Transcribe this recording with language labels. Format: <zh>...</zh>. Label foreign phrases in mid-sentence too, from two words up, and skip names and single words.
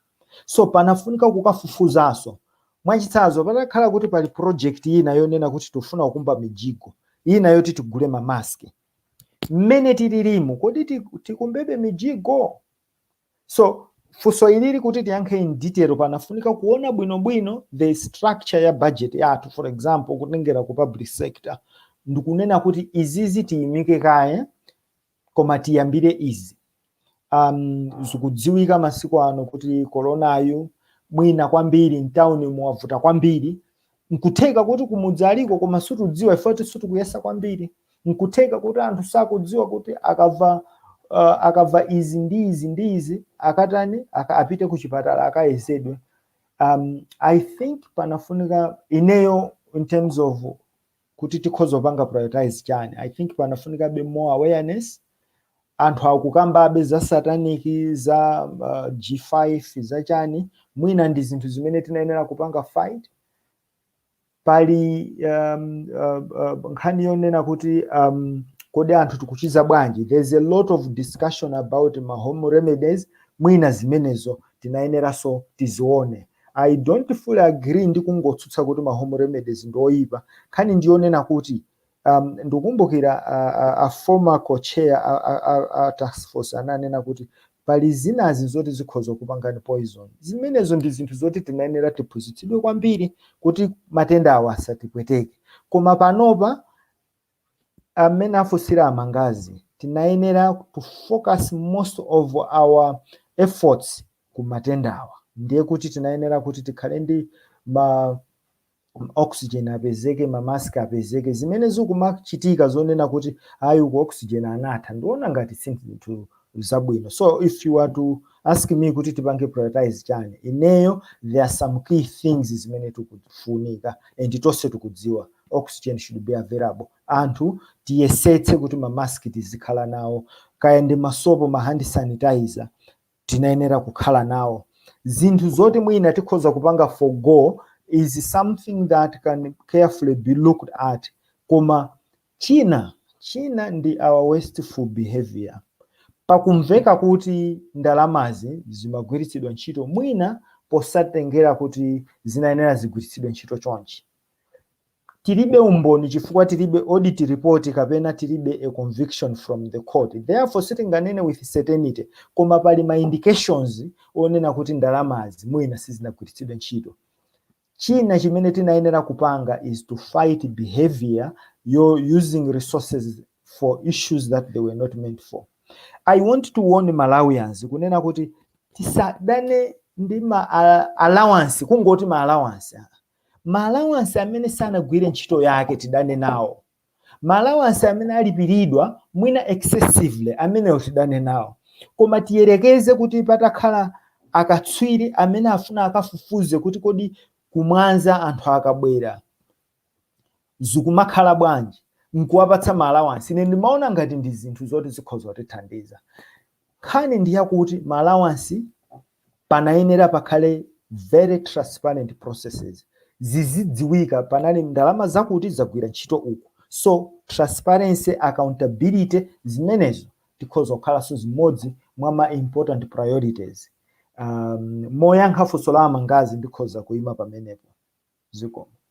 <ny>So panafunika kukafufuzaso mwachitsanzo patakhala kuti pali project ina yonena kuti tofuna kukumba mijigo ina yoti tigule mamaski mmene tililimu kodi tikumbebe mijigo. So funso ilili kuti tiyankhe</ny> <en>in detail</en> <ny>panafunika kuona bwinobwino</ny> <en>the structure</en> <ny>ya budget yathu.</ny> <en>For example</en> <ny>kutengera ku</ny> <en>public sector</en> <ny>ndikunena kuti izizi tiyimike kaya koma tiyambire izi. Zikudziwika masiku ano kuti koronayo mwina kwambiri mtauni mwavuta kwambiri, nkutheka kuti kumudzi aliko koma sutudziwa ifoti sutukuyesa kwambiri, nkutheka kuti anthu sakudziwa kuti akava izi ndi izi akatani apite ku chipatala akayesedwe.</ny> <en>I think</en> <ny>panafunika ineyo</ny> <en>in terms of</en> <ny>kuti tikhoza panga prioritize chani,</ny> <en>I think panafunika be more awareness.</en> <ny>Anthu akukambabe za sataniki za G5 za chani mwina ndi zinthu zimene tinayenera kupanga fight. Pali nkhani yonena kuti kodi anthu tikuchiza bwanji.</ny> <en>There's a lot of discussion about my home remedies,</en> <ny>mwina zimenezo tinayenera so tizione.</ny> <en>I don't fully agree</en> <ny>ndi kungotsutsa kuti</ny> <en>my home remedies</en> <ny>ndoyipa, khani ndionena kuti ndikumbukira a</ny> <en>former co-chair</en> <ny>a</ny> <en>task force</en> <ny>ananena kuti pali zinazi zoti zikhoza kupangani poison. Zimenezo ndi zinthu zoti tinayenera tiphunzitsidwe kwambiri kuti matenda awa asatipweteke. Koma panopa amene afusira amangazi tinayenera</ny> <en>to focus most of our efforts</en> <ny>ku matenda awa. Ndiye kuti tinayenera kuti tikhale ndi oxygen apezeke, mamaski apezeke, zimene zikumachitika zonena kuti ayi ku oxygen anatha ndiona ngati sinthu zabwino.</ny> <en>So if you were to ask me</en> <ny>kuti tipange prioritize chani, ineyo</ny> <en>there are some key things</en> <ny>zimene tikufunika</ny> <en>and</en> <ny>tonse tikudziwa</ny> <en>oxygen should be available.</en> <ny>Anthu tiyesetse kuti mamaski tizikhala nawo, kaya ndi masopo ma hand sanitizer tinayenera kukhala nawo. Zinthu zoti mwina tikhoza kupanga</ny> <en>forgo is something that can carefully be looked at.</en> <ny>Koma China ndi</ny> <en>our wasteful behavior.</en> <ny>Pakumveka kuti ndalamazi zimagwiritsidwa ntchito mwina posatengera kuti zinayenera zigwiritsidwe ntchito chonchi. Tilibe umboni chifukwa tilibe</ny> <en>audit report</en> <ny>kapena tilibe</ny> <en>a conviction from the court.</en> <ny>Therefore sitinganene</ny> <en>with certainty</en> <ny>koma pali ma indications onena kuti ndalamazi mwina sizinagwiritsidwe ntchito. China chimene tinayenera kupanga</ny> <en>is to fight behavior using resources for issues that they were not meant for. I want to warn Malawians</en> <ny>kunena kuti tisadane ndi allowance kungoti allowance. Allowance amene sanagwire ntchito yake tidane nawo. Allowance amene alipiridwa mwina excessively amene tidane nawo. Koma tiyerekeze kuti patakhala akatswiri amene afuna akafufuze kuti kodi kumwanza anthu akabwera zikumakhala bwanji nkuwapatsa allowance. Ine ndimaona ngati ndi zinthu zoti zikhoza kutithandiza. Khani ndi yakuti allowance panayenera pakhale</ny> <en>very transparent processes.</en> <ny>Zizidziwika panali ndalama zakuti zagwira ntchito uku. So</ny> <en>transparency, accountability</en> <ny>zimenezo tikhoza kukhala so zimodzi mwa ma</ny> <en>important priorities.</en> <ny>Moyankha funso la amangazi ndikhoza kuima pamenepo. Zikomo.</ny>